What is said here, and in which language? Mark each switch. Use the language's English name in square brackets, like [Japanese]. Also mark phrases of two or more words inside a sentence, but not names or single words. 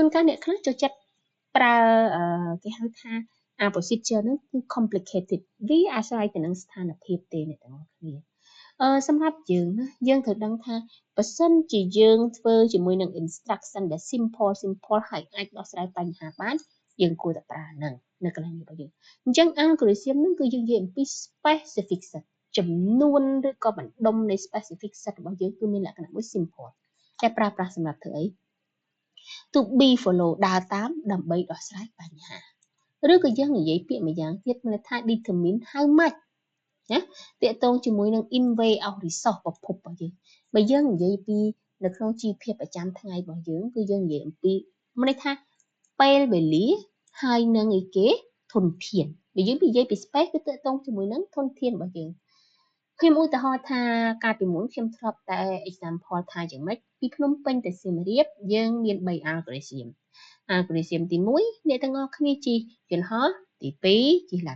[Khmer] កាលអ្នកខ្លះចូលចិត្តប្រើគេហៅថា procedure ហ្នឹងគឺ complicated វាអាស្រ័យទៅនឹងស្ថានភាពទេអ្នកទាំងអស់គ្នាសម្រាប់យើងណាយើងត្រូវដឹងថាបើសិនជាយើងធ្វើជាមួយនឹង instruction ដែល simple ហើយអាចដោះស្រាយបញ្ហាបានយើងគួរតែប្រើហ្នឹងនៅកន្លែងនេះរបស់យើងអញ្ចឹង algorithm ហ្នឹងគឺយើងនិយាយអំពី [English] specific set [Khmer] ចំនួនឬក៏បណ្ដុំនៃ [English] specific set [Khmer] របស់យើងគឺមានលក្ខណៈមួយ simple តែប្រើប្រាស់សម្រាប់ធ្វើអី [English] to be follow [Khmer] ដើរតាមដើម្បីដោះស្រាយបញ្ហាឬក៏យើងនិយាយពាក្យមួយយ៉ាងទៀតមានន័យថា [English] determine how much [Khmer] ណាតាក់ទងជាមួយនឹង in [English] way of resource [Khmer] ប្រភពរបស់យើងបើយើងនិយាយពីនៅក្នុងជីវភាពប្រចាំថ្ងៃរបស់យើងគឺយើងនិយាយអំពីមានន័យថាពេលវេលាហើយនឹងអីគេធនធានបើយើងនិយាយពី space គឺតាក់ទងជាមួយនឹងធនធានរបស់យើងខ្ញុំឧទាហរណ៍ថាកាលពីមុនខ្ញុំធ្លាប់តែ example ថាយ៉ាងម៉េចពីភ្នំពេញទៅសៀមរាបយើងមាន3 algorithm ទី1អ្នកទាំងអស់គ្នាជិះយន្តហោះទី2ជិះឡា